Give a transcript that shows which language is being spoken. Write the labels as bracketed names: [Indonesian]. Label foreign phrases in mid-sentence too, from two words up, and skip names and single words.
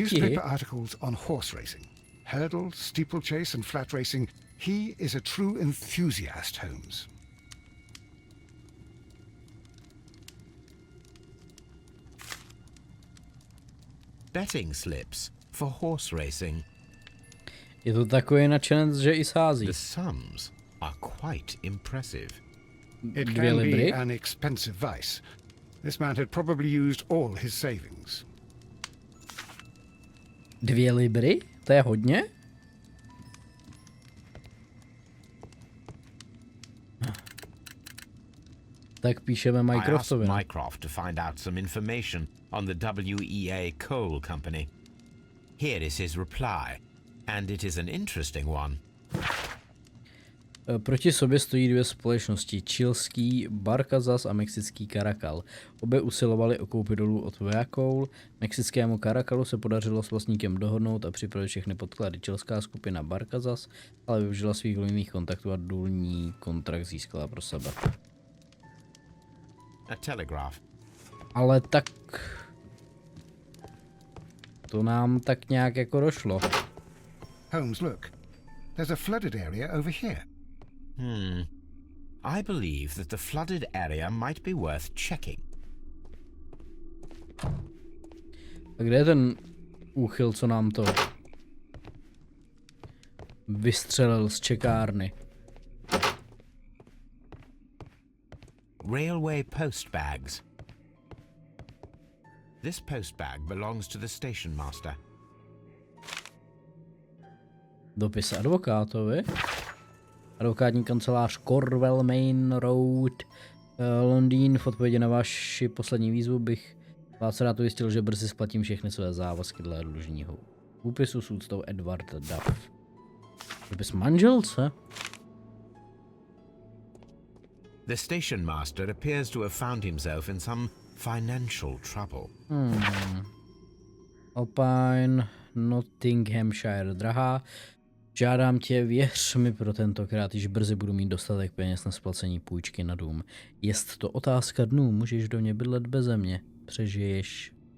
[English] Newspaper articles on horse racing. Hurdle, steeplechase and flat racing. He is a true enthusiast, Holmes. betting slips for horse racing. [Czech] Je to takový nadšenec, že i sází. [English] The sums are quite impressive. It 2 can be libry. an expensive vice. This man had probably used all his savings. [Czech] 2 libry? To je hodně? Tak píšeme [English] I asked Mycroftovi. Mycroft to find out some information on the WEA Coal Company. Here is his reply, and it is an interesting one. [Czech] Proti sobě stojí 2 společnosti, chilský Barkazas a mexický Caracal. Obě usilovaly o koupi dolů od WEA Coal. Mexickému Caracalu se podařilo s vlastníkem dohodnout a připravit všechny podklady. Chilská skupina Barkazas ale využila svých vlivných kontaktů a důlní kontrakt získala pro sebe. [English] A telegraph. [Czech] Ale tak... To nám tak nějak jako došlo. [English] Holmes, look. There's a flooded area over here. I believe that the flooded area might be worth checking. [Czech] A kde je ten úchyl, co nám to vystřelil z čekárny? [English] Railway post bags. This post bag belongs to the station master. [Czech] Dopis advokátovi. Advokátní kancelář Corwell Main Road, Londýn. V odpovědi na vaši poslední výzvu bych vás rád ujistil, že brzy splatím všechny své závazky dle dlužního úpisu s úctou Edward Duff. Dopis manželce? [English] The station master appears to have found himself in some financial trouble. [Czech] Alpine, Nottinghamshire, drahá. Žádám tě, věř mi pro tentokrát, již brzy budu mít dostatek peněz na splacení půjčky na dům. Jest to otázka dnů, můžeš do mě bydlet beze mě.